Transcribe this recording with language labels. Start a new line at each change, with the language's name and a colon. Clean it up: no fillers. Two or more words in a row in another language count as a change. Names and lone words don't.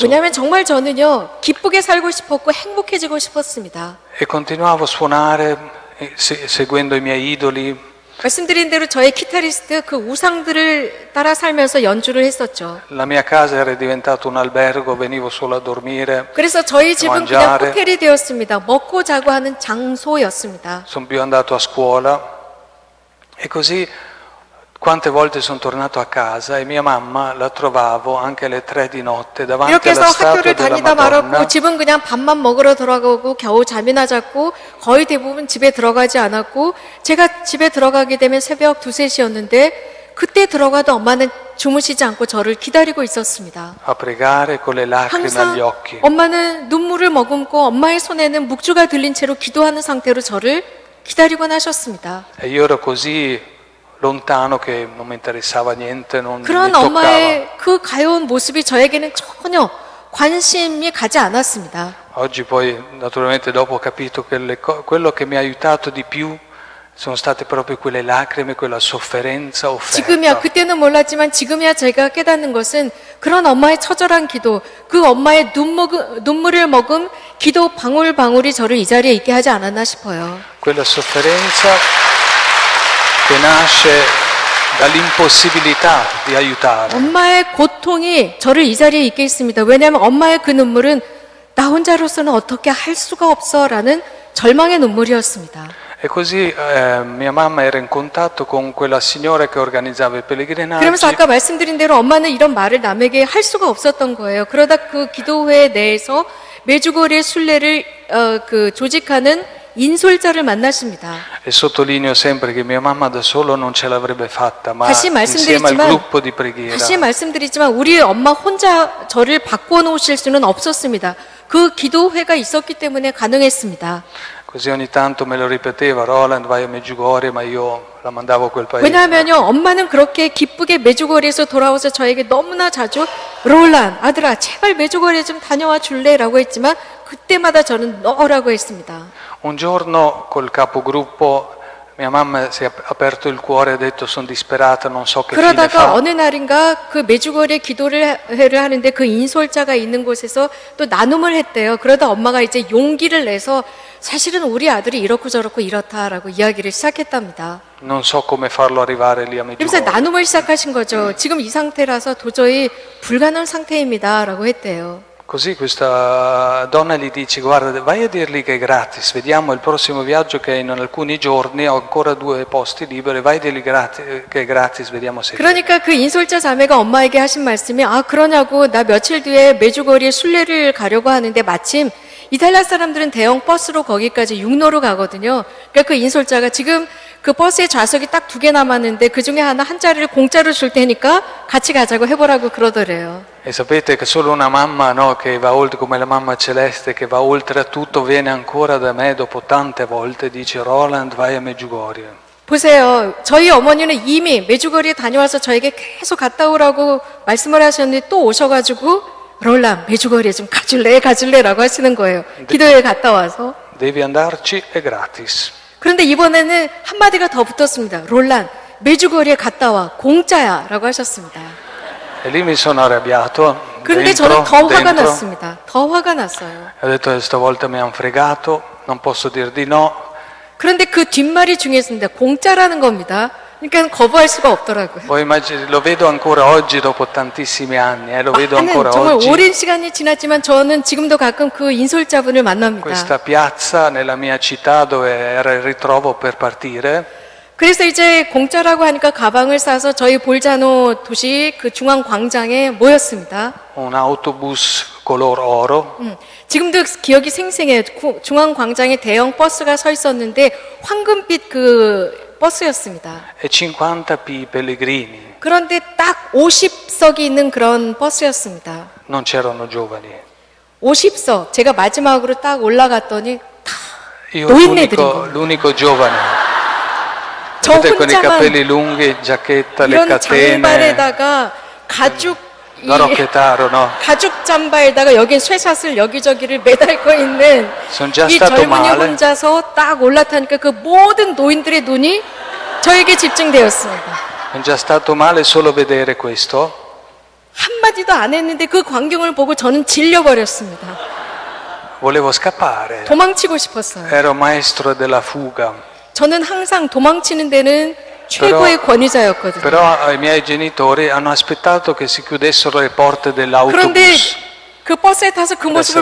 Korean: 왜냐하면 정말 저는요 기쁘게 살고 싶었고 행복해지고 싶었습니다.
Italian: E continuavo a suonare seguendo i miei idoli.
Korean: 말씀드린 대로 저의 기타리스트 그 우상들을 따라 살면서 연주를 했었죠.
Italian: La mia casa era diventato un albergo, venivo solo a dormire.
Korean: 그래서 저희 집은 그냥
Italian: mangiare.
Korean: 호텔이 되었습니다. 먹고 자고 하는 장소였습니다.
Italian: Sono più andato a scuola e così quante volte sono tornato a casa e mia mamma la trovavo anche alle 3 di notte davanti
Korean: 이렇게 해서
Italian: alla statua
Korean: 학교를
Italian: della
Korean: 다니다
Italian: Madonna.
Korean: 말았고 집은 그냥 밥만 먹으러 들어가고 겨우 잠이나 잤고 거의 대부분 집에 들어가지 않았고 제가 집에 들어가게 되면 새벽 2, 3시였는데 그때 들어가도 엄마는 주무시지 않고 저를 기다리고 있었습니다.
Italian: A pregare con le lacrime
Korean: 항상
Italian: agli occhi.
Korean: 엄마는 눈물을 머금고 엄마의 손에는 묵주가 들린 채로 기도하는 상태로 저를 기다리곤 하셨습니다.
Italian: E io ero così lontano che non mi interessava niente, non mi
Korean: 그런
Italian: toccava.
Korean: 엄마의 그 가여운 모습이 저에게는 전혀 관심이 가지 않았습니다.
Italian: Oggi poi, naturalmente, dopo ho capito che quello che mi ha aiutato di più sono state proprio quelle lacrime, quella sofferenza
Korean: 지금이야,
Italian: offerta.
Korean: 그때는 몰랐지만 지금이야 제가 깨닫는 것은 그런 엄마의 처절한 기도, 그 엄마의 눈물을 머금 기도 방울방울이 저를 이 자리에 있게 하지 않았나 싶어요.
Italian: Quella sofferenza che nasce dall'impossibilità di aiutare.
Korean: 엄마의 고통이 저를 이 자리에 있게 했습니다. 왜냐하면 엄마의 그 눈물은 나 혼자로서는 어떻게 할 수가 없어라는 절망의 눈물이었습니다.
Italian: E così mia mamma era in contatto con quella signora che organizzava i pellegrinaggi.
Korean: 그러면서 아까 말씀드린 대로 엄마는 이런 말을 남에게 할 수가 없었던 거예요. 그러다 그 기도회 내에서 메주고리의 순례를 조직하는 인솔자를 만나십니다.
Italian: E sottolineo sempre che mia mamma da solo non ce l'avrebbe fatta, ma
Korean: 다시
Italian: insieme al
Korean: 말씀드리지만,
Italian: gruppo di preghiera.
Korean: 다시 말씀드리지만 우리 엄마 혼자 저를 바꿔놓으실 수는 없었습니다. 그 기도회가 있었기 때문에 가능했습니다.
Italian: Così ogni tanto me lo ripeteva, Roland vai a Medjugorje, ma io la mandavo a quel paese.
Korean: 왜냐하면요, 엄마는 그렇게 기쁘게 메주고리에서 돌아와서 저에게 너무나 자주 롤란, 아들아, 제발 메주고리에 좀 다녀와 줄래라고 했지만 그때마다 저는 너라고 했습니다.
Italian: Un giorno col capogruppo mia mamma si è aperto il cuore e ha detto sono disperata, non so che fine
Korean: 그러다가
Italian: fa.
Korean: 어느 날인가 그 메주거리에 기도를 하는데 그 인솔자가 있는 곳에서 또 나눔을 했대요. 그러다 엄마가 이제 용기를 내서 사실은 우리 아들이 이렇고 저렇고 이렇다라고 이야기를 시작했답니다.
Italian: Non so come farlo arrivare lì a
Korean: 그래서
Italian: Medjugorje.
Korean: 나눔을 시작하신 거죠. 지금 이 상태라서 도저히 불가능 상태입니다라고 했대요.
Italian: Così questa donna gli dice guarda vai a dirgli che è gratis, vediamo il prossimo viaggio che è in alcuni giorni, ho ancora 2 posti liberi, vai a dirgli che è gratis, vediamo se...
Korean: 그러니까 그 인솔자 자매가 엄마에게 하신 말씀이 아 그러냐고 나 며칠 뒤에 메주거리에 순례를 가려고 하는데 마침 이탈리아 사람들은 대형 버스로 거기까지 육로로 가거든요. 그러니까 그 인솔자가 지금 그 버스에 좌석이 딱 2개 남았는데 그 중에 하나 한 자리를 공짜로 줄 테니까 같이 가자고 해보라고 그러더래요.
Italian: E sapete che solo una mamma, no, che va oltre, come la mamma celeste, che va oltre a tutto, viene ancora da me dopo tante volte, dice Roland vai a Medjugorje.
Korean: 보세요. 저희 어머니는 이미 메주거리에 다녀와서 저에게 계속 갔다 오라고 말씀을 하셨는데 또 오셔가지고 롤란 메주거리에 좀 가줄래라고 하시는 거예요. 기도회에 갔다 와서.
Italian: Devi andarci, è gratis.
Korean: 그런데 이번에는 한마디가 더 붙었습니다. 롤란 메주거리에 갔다 와 공짜야 라고 하셨습니다.
Italian: E lì mi sono arrabbiato,
Korean: 그런데 저는 더 화가 났습니다. 더 화가 났어요.
Italian: ho detto stavolta mi hanno fregato, non posso dir di no.
Korean: 그런데 그 뒷말이 중요했습니다. 공짜라는 겁니다. 그러니까 거부할 수가 없더라고요.
Italian: Poi lo vedo ancora oggi dopo tantissimi anni, lo vedo ancora
Korean: 정말
Italian: oggi.
Korean: 오랜 시간이 지났지만 저는 지금도 가끔 그 인솔자분을 만납니다.
Italian: Questa piazza nella mia città dove era il ritrovo per partire.
Korean: 그래서 이제 공짜라고 하니까 가방을 싸서 저희 볼자노 도시 그 중앙 광장에 모였습니다.
Italian: Un autobus color oro.
Korean: 지금도 기억이 생생해요. 중앙 광장에 대형 버스가 서 있었는데 황금빛 그 버스였습니다.
Italian: E 50 pellegrini.
Korean: 그런데 딱 50석이 있는 그런 버스였습니다.
Italian: Non c'erano giovani.
Korean: 50석. 제가 마지막으로 딱 올라갔더니 다
Italian: Io
Korean: 노인네들인 거예요.
Italian: l'unico giovane.
Korean: 저
Italian: Vedete con i
Korean: 혼자만
Italian: capelli lunghi, giacchetta, le
Korean: 이런
Italian: catene.
Korean: 장발에다가 가죽
Italian: Da rocchettaro, no?
Korean: 가죽 잠바에다가 여긴 쇠사슬 여기저기를 매달고 있는
Italian: Sono già
Korean: 이
Italian: stato
Korean: 젊은이
Italian: male.
Korean: 혼자서 딱 올라타니까 그 모든 노인들의 눈이 저에게 집중되었습니다.
Italian: È già stato male solo vedere questo.
Korean: 한마디도 안 했는데 그 광경을 보고 저는 질려버렸습니다.
Italian: Volevo scappare.
Korean: 도망치고 싶었어요.
Italian: Ero maestro della fuga.
Korean: 저는 항상 도망치는 데는 최고의 권위자였거든요.
Italian: Però i miei genitori hanno aspettato che si chiudessero le porte
Korean: 그런데
Italian: dell'autobus.
Korean: 그 버스에 타서 그 모습을